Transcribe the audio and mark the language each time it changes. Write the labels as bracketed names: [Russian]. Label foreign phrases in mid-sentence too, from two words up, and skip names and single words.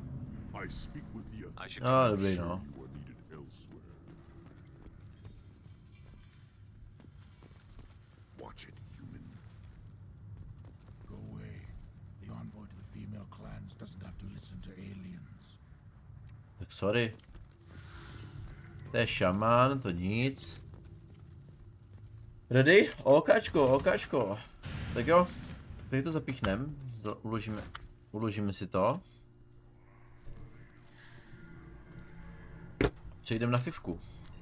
[English] I speak with the authorities. [Czech] Ah, dobrý, no. [English] You are needed elsewhere. Watch it, human. Go away. The envoy to the female clans doesn't have to listen to aliens. [Czech] Tak sorry. To je šamán, to nic. Ready? Okáčko. Tak jo, tady to zapíchnem, uložíme si to. Přejdeme na fivku.